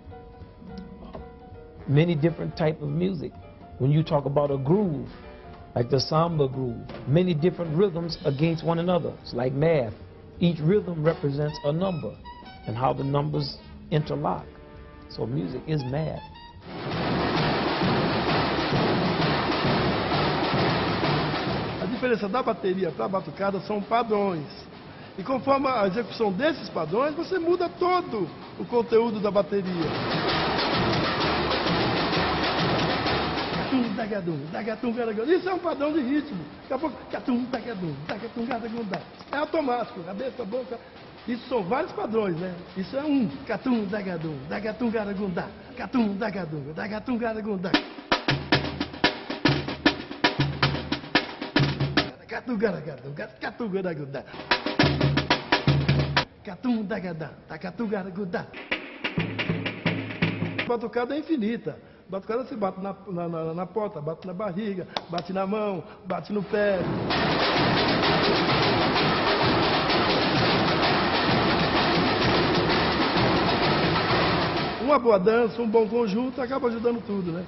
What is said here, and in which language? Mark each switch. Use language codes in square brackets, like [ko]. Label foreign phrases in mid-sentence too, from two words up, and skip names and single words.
[en] Many different types of music. When you talk about a groove, like the samba groove, many different rhythms against one another. It's like math. Each rhythm represents a number and how the numbers interlock. So music is math. [pt] A diferença da bateria para a batucada são padrões. E conforme a execução desses padrões, você muda todo o conteúdo da bateria. Isso é um padrão de ritmo. Daqui a pouco, é automático, cabeça, boca. Isso são vários padrões, né? Isso é um. Catum, dagadum, dagatum, garagundá. Catum, dagadum, dagatum, garagundá. Catum, garagundá, catum, garagundá. Catum, dagadá, dagatum, garagundá. A batucada é infinita. A batucada se bate na porta, bate na barriga, bate na mão, bate no pé. Uma boa dança, um bom conjunto acaba ajudando tudo, né?